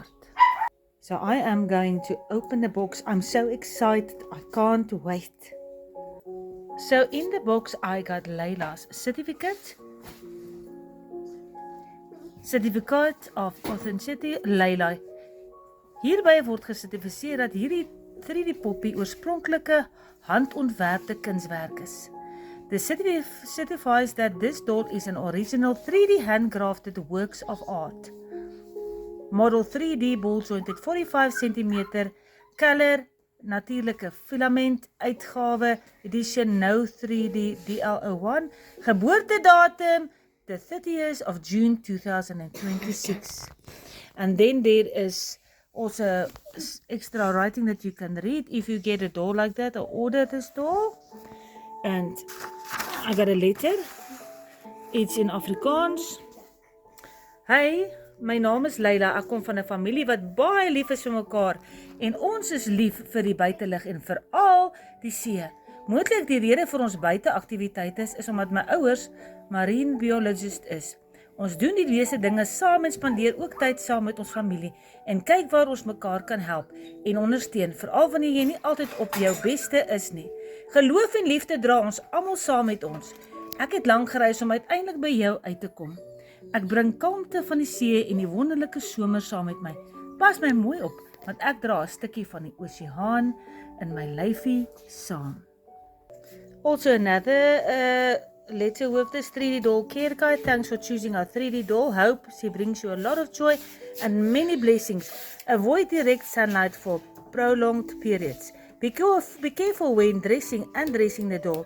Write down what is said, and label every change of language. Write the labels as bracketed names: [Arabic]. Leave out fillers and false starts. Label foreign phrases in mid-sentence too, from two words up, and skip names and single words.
[English] So I am going to open the box. I'm so excited. I can't wait. So in the box I got Layla's certificate of Authenticity Layla. [Afrikaans] Hierby word gesertifiseer dat hierdie 3D poppie oorspronklike handontwerpte kunswerk is. [English] The certifies that this doll is an original 3D handcrafted works of art. Model 3D ball jointed 45 cm, color, [Afrikaans] natuurlike filament, uitgawe, [English] edition no 3D DL01, geboortedatum the 30th of June 2026. And then there is also extra writing that you can read if you get a doll like that or order this doll. And I got a letter. It's in Afrikaans. [Afrikaans] Hey, my naam is Layla. Ek kom van 'n familie wat baie lief is vir mekaar en ons is lief vir die buitelug en veral die see. Moontlik die rede vir ons buiteaktiwiteite is omdat my ouers [English] marine biologist [Afrikaans] is. Ons doen die lese dinge saam en spandeer ook tyd saam met ons familie en kyk waar ons mekaar kan help en ondersteun, veral wanneer jy nie altyd op jou beste is nie. Geloof en liefde dra ons almal saam met ons. Ek het lank gereis om uiteindelik by jou uit te kom. Ek bring kalmte van die see en die wonderlike somer saam met my. Pas my mooi op, want ek dra 'n stukkie van die oseaan in my lyfie saam. [English] Also another letter with this 3D doll care guide. Thanks for choosing our 3D doll. Hope she brings you a lot of joy and many blessings. Avoid direct sunlight for prolonged periods. Be careful when dressing and undressing the doll.